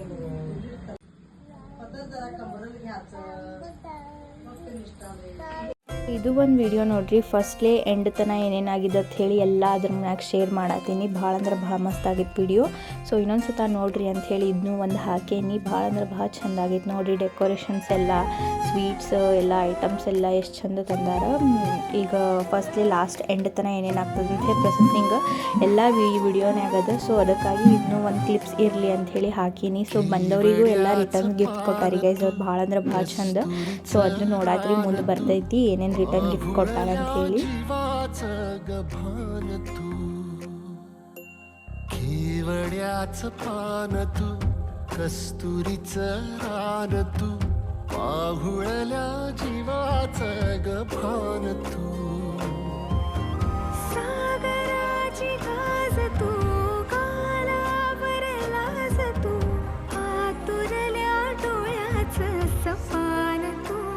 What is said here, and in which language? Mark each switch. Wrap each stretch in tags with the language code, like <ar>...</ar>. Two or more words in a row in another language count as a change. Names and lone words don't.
<mr>जरा कमरेला घ्यायचं मग ते निष्ठा</mr> <kn>ಇದು ಒಂದು ವಿಡಿಯೋ ನೋಡ್ರಿ ಫಸ್ಟ್ಲೇ ಎಂಡ್ ತನ ಏನೇನಾಗಿದೆ ಅಂತ ಹೇಳಿ ಎಲ್ಲ ಅದ್ರ ಮ್ಯಾಗ ಶೇರ್ ಮಾಡತ್ತೀನಿ. ಭಾಳ ಅಂದ್ರೆ ಭಾಳ ಮಸ್ತ್ ಆಗಿತ್ತು ವಿಡಿಯೋ. ಸೊ ಇನ್ನೊಂದು ಸತ ನೋಡ್ರಿ ಅಂತ ಹೇಳಿ ಇದನ್ನೂ ಒಂದು ಹಾಕೇನಿ. ಭಾಳ ಅಂದ್ರೆ ಭಾಳ ಚಂದ ಆಗಿತ್ತು ನೋಡ್ರಿ. ಡೆಕೋರೇಷನ್ಸ್ ಎಲ್ಲ ಸ್ವೀಟ್ಸ್ ಎಲ್ಲ ಐಟಮ್ಸ್ ಎಲ್ಲ ಎಷ್ಟು ಚಂದ ತಂದಾರ. ಈಗ</kn> <en>firstly last end</en> <kn>ತನ ಏನೇನಾಗ್ತದೆ ಅಂತ ಹೇಳಿ ಪ್ರೊಸೆಸಿಂಗ್ ಎಲ್ಲ ವಿಡಿಯೋನೇ ಆಗದ. ಸೊ ಅದಕ್ಕಾಗಿ ಇದನ್ನೂ ಒಂದು ಕ್ಲಿಪ್ಸ್ ಇರಲಿ ಅಂತ ಹೇಳಿ ಹಾಕೀನಿ. ಸೊ ಬಂದವರಿಗೂ ಎಲ್ಲ</kn> <en>return gift</en> <kn>ಕೊಟ್ಟಾರಿ ಗೈಸ್. ಅವ್ರು ಭಾಳ ಅಂದ್ರೆ ಭಾಳ ಚಂದ. ಸೊ ಅದನ್ನು ನೋಡಾದ್ರಿ ಮುಂದೆ ಬರ್ತೈತಿ ಏನೇನು</kn> <en>return gift</en> <kn>ಕೊಟ್ಟಾರ ಅಂತ ಹೇಳಿ.</kn> <mr>केवड्याचं पान तू कस्तुरीचं रान तू पाहुळल्या जीवाचं गभान तू सागराची गाज तू कालावर लाज तू आतुरल्या डोळ्याचं सपान तू</mr>